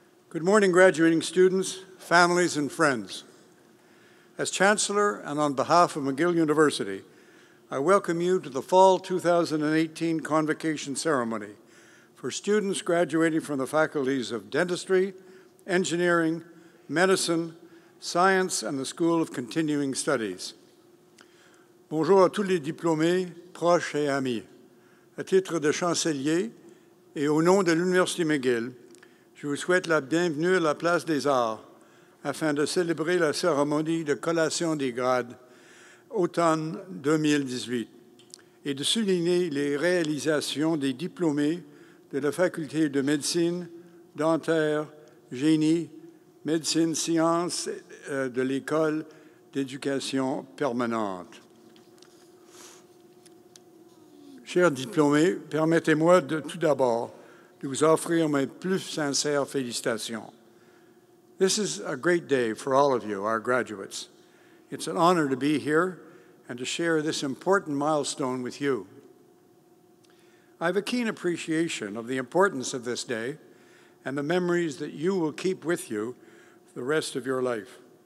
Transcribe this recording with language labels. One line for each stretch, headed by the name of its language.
English: Good morning, graduating students, families, and friends. As Chancellor and on behalf of McGill University, I welcome you to the Fall 2018 Convocation Ceremony for students graduating from the faculties of Dentistry, Engineering, Medicine, Science, and the School of Continuing Studies.
French: Bonjour à tous les diplômés, proches et amis. À titre de chancelier et au nom de l'Université McGill, je vous souhaite la bienvenue à la Place des Arts afin de célébrer la cérémonie de collation des grades automne 2018 et de souligner les réalisations des diplômés de la Faculté de médecine, dentaire, génie, médecine, sciences de l'École d'éducation permanente. Chers diplômés, permettez-moi tout d'abord de vous offrir mes plus sincères félicitations.
English: This is a great day for all of you, our graduates. It's an honor to be here and to share this important milestone with you. I have a keen appreciation of the importance of this day and the memories that you will keep with you for the rest of your life.